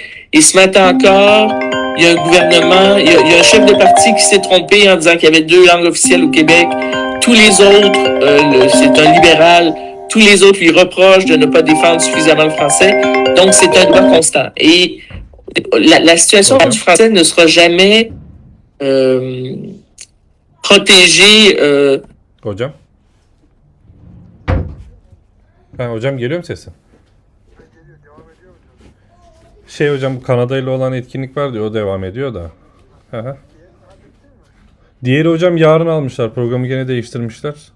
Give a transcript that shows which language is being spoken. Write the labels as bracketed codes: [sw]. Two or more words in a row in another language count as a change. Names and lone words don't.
[fr] Et ce matin encore, il y a un gouvernement, il y a un chef de parti qui s'est trompé en disant qu'il y avait 2 langues officielles au Québec. Tous les autres, c'est un libéral, tous les autres lui reprochent de ne pas défendre suffisamment le français. Donc, c'est un débat constant. Et la situation du français ne sera jamais protégée. [tr] Hocam. Hocam geliyor mu sesim? Hocam bu Kanada ile olan etkinlik var diyor, o devam ediyor da. Hı. Diğeri hocam yarın almışlar, programı gene değiştirmişler.